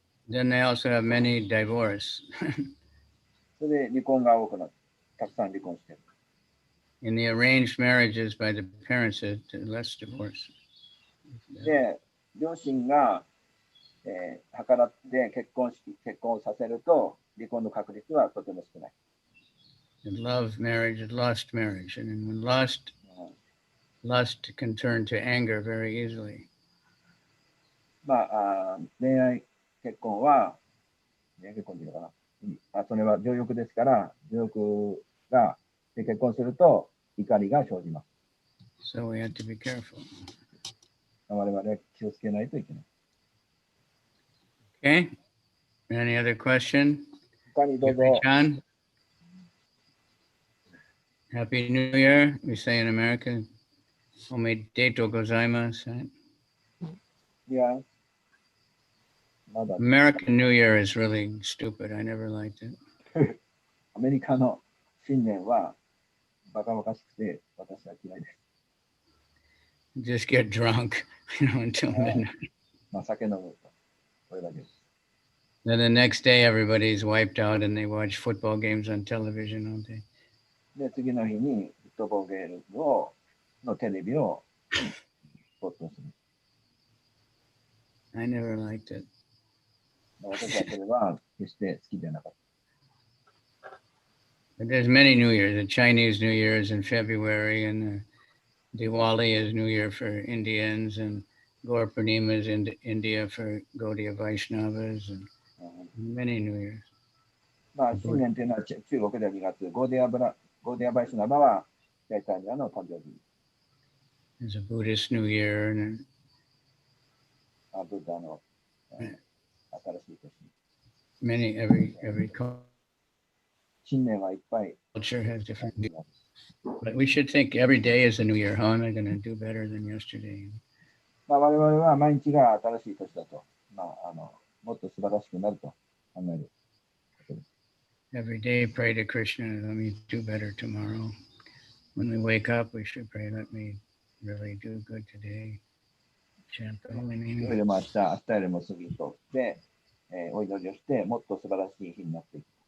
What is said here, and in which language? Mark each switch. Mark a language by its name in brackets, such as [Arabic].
[English] Then they also have many divorce. [Japanese] それで離婚が多くなって、たくさん離婚してる。 [English] In the arranged marriages by the parents, it's less divorce. [Japanese] で、両親が、計らって結婚をさせると、離婚の確率はとても少ない。 [English] In love marriage is lust marriage. And when lust can turn to anger very easily. [Japanese] まあ、恋愛結婚は、恋愛結婚っていうのかな。それは情欲ですから、情欲がで結婚すると怒りが生じます。 [English] So we have to be careful. [Japanese] 我々は気をつけないといけない。 [English] Okay. Any other question? [Japanese] 他にどうぞ。 [English] John? Happy New Year, we say in America. [Japanese] Omedetou gozaimasu. [English] Right? Yeah. [Japanese] まだ [English] American New Year is really stupid. I never liked it. [Japanese] アメリカの新年はバカバカしくて私は嫌いです。 [English] Just get drunk, until midnight. [Japanese] まあ、酒飲むと。これだけです。 [English] Then the next day, everybody's wiped out and they watch football games on television all day. [Japanese] で、次の日にフットボールゲームのテレビを没頭する。 [English] I never liked it. [Japanese] 私はそれは決して好きではなかった。 [English] But there's many New Years. The Chinese New Year is in February, and Diwali is New Year for Indians, and Gaur Purnima is in India for Gaudiya Vaishnavas, and many New Years. [Japanese] まあ、新年というのは中国では2月、ゴーディアバイシュナバはチャイタニアの誕生日。 [English] There's a Buddhist New Year, and [Japanese] ブッダの新しい年。 [English] many, every [Japanese] 新年はいっぱい。 [English] culture has different views. But we should think every day is a new year. How am I going to do better than yesterday? [Japanese] まあ、我々は毎日が新しい年だと、まあ、もっと素晴らしくなると考える。 [English] Every day pray to Krishna, let me do better tomorrow. When we wake up, we should pray, let me really do good today. Chant the holy [Japanese] 今日 [English] name. [Japanese] よりも明日よりも過ぎとで、お祈りをして、もっと素晴らしい日になっていく。